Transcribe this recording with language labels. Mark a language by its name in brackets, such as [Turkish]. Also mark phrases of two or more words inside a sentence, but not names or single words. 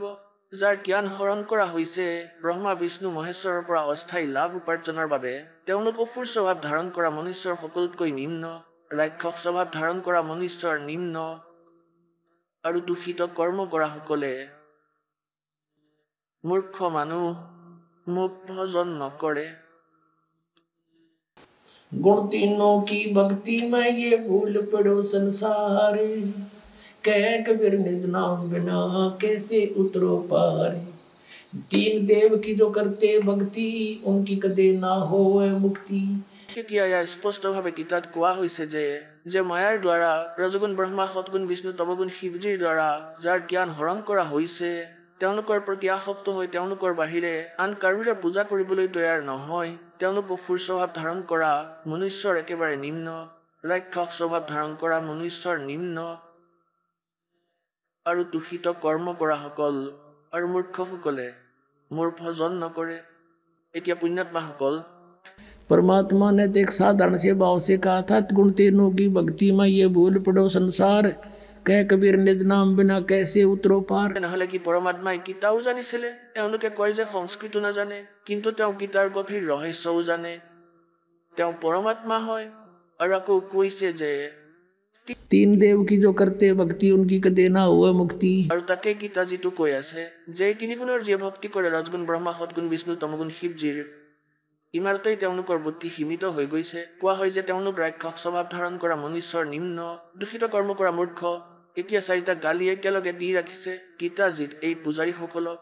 [Assamese] যাৰ জ্ঞান হৰণ কৰা হৈছে ব্ৰহ্মা, বিষ্ণু, মহেশ্বৰৰ পৰা অস্থায়ী লাভ উপাৰ্জনৰ বাবে, তেওঁলোক অসুৰ স্বভাৱ ধাৰণ কৰা মনুষ্যৰ সকলোতকৈ নিম্ন, ৰাক্ষস স্বভাৱ ধাৰণ কৰা মনুষ্যৰ নিম্ন, আৰু দূষিত কৰ্ম কৰাসকলে মূৰ্খ মানুহ মোক ভজন নকৰে। [Hindi] गुण तीनों की भक्ति में ये भूल पड़ो संसार, कह कबीर निज नाम बिना कैसे उतरो पार। 3 देव की जो करते भक्ति उनकी कदे ना हो मुक्ति। [Assamese] এতিয়া ইয়াৰ স্পষ্টভাৱে গীতাত কোৱা হৈছে যে মায়াৰ দ্বাৰা ৰজগুণ ব্ৰহ্মা, সৎগুণ বিষ্ণু, তমগুণ শিৱজীৰ দ্বাৰা যাৰ জ্ঞান হৰণ কৰা হৈছে, তেওঁলোকৰ প্ৰতি আসক্ত হৈ তেওঁলোকৰ বাহিৰে আন কাৰোৰে পূজা কৰিবলৈ তৈয়াৰ নহয়। তেওঁলোক অসুৰ স্বভাৱ ধাৰণ কৰা মনুষ্যৰ একেবাৰে নিম্ন, ৰাক্ষস স্বভাৱ ধাৰণ কৰা মনুষ্যৰ নিম্ন, আৰু দূষিত কৰ্ম কৰাসকল আৰু মূৰ্খসকলে মোৰ ভজন নকৰে। এতিয়া পুণ্যাত্মাসকল, [Hindi] परमात्मा ने तो एक साधारण से भाव से कहा था, गुण तीनों की भक्ति में ये भूल पड़ो संसार, कह कबीर निज नाम बिना कैसे उतरो पार। [Assamese] নহ'লে কি পৰমাত্মাই গীতাও জানিছিলে? এওঁলোকে কয় যে সংস্কৃতো নাজানে, কিন্তু তেওঁ গীতাৰ গভীৰ ৰহস্যও জানে। তেওঁ পৰমাত্মা হয়। আৰু আকৌ কৈছে যে [Hindi] 3 देव की जो करते भक्ति उनकी कदे ना हुए मुक्ति। [Assamese] আৰু তাকে গীতা যিটো কৈ আছে যে 3 গুণৰ যিয়ে ভক্তি কৰে, ৰজগুণ ব্ৰহ্মা, সৎগুণ বিষ্ণু, তমগুণ শিৱজীৰ, ইমানতেই তেওঁলোকৰ বুদ্ধি সীমিত হৈ গৈছে। কোৱা হয় যে তেওঁলোক ৰাক্ষস স্বভাৱ ধাৰণ কৰা মনুষ্যৰ নিম্ন, দূষিত কৰ্ম কৰা মূৰ্খ। এতিয়া 4টা গালি একেলগে দি ৰাখিছে গীতাজীত এই পূজাৰীসকলক।